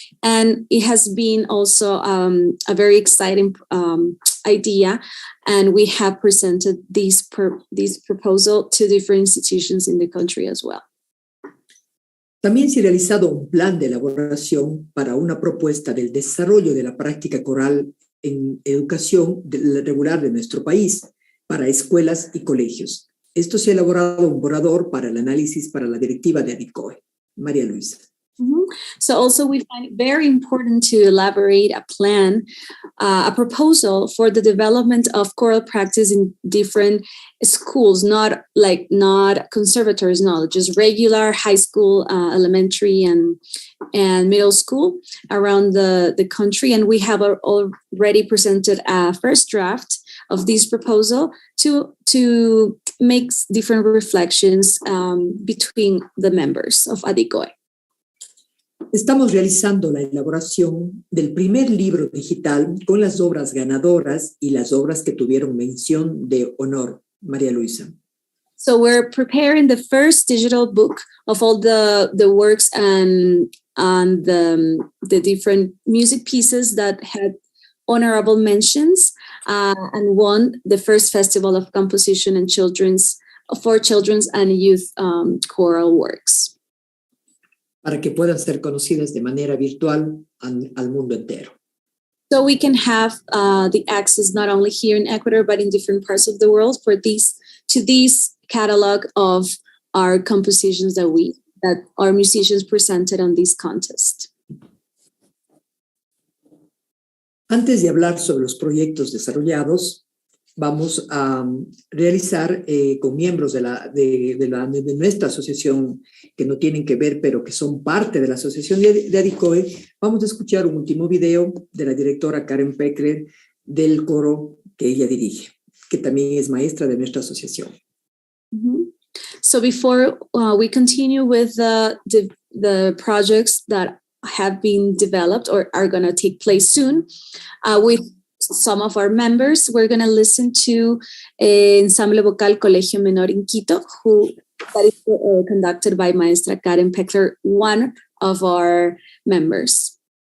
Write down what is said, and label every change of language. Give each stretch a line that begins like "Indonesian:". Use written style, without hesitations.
English: And it has been also a very exciting idea. And we have presented this proposal to different institutions in the country as well.
Spanish: También se ha realizado un plan de elaboración para una propuesta del desarrollo de la práctica coral en educación regular de nuestro país para escuelas y colegios. Esto se ha elaborado un borrador para el análisis para la directiva de ADICOE. María Luisa.
English: So also we find it very important to elaborate a plan, a proposal for the development of choral practice in different schools, not conservatories, no, just regular high school, elementary and middle school around the country. And we have already presented a first draft of this proposal to make different reflections between the members of ADICOE.
Spanish: Estamos realizando la elaboración del primer libro digital con las obras ganadoras y las obras que tuvieron mención de honor. María Luisa.
English: So we're preparing the first digital book of all the works and the different music pieces that had honorable mentions and won the first Festival of Composition and Children's and Youth choral works.
Spanish: Para que puedan ser conocidas de manera virtual al mundo entero.
English: So we can have the access not only here in Ecuador, but in different parts of the world to this catalog of our compositions that our musicians presented on this contest.
Spanish: Antes de hablar sobre los proyectos desarrollados, vamos a realizar con miembros de nuestra asociación que no tienen que ver, pero que son parte de la asociación de ADICOE, vamos a escuchar un último video de la directora Karen Peckler del coro que ella dirige, que también es maestra de nuestra asociación. Mm-hmm.
English: So before we continue with the projects that have been developed or are going to take place soon with some of our members, we're going to listen to Ensamble Vocal Colegio Menor in Quito, that is conducted by Maestra Karen Peckler, one of our members.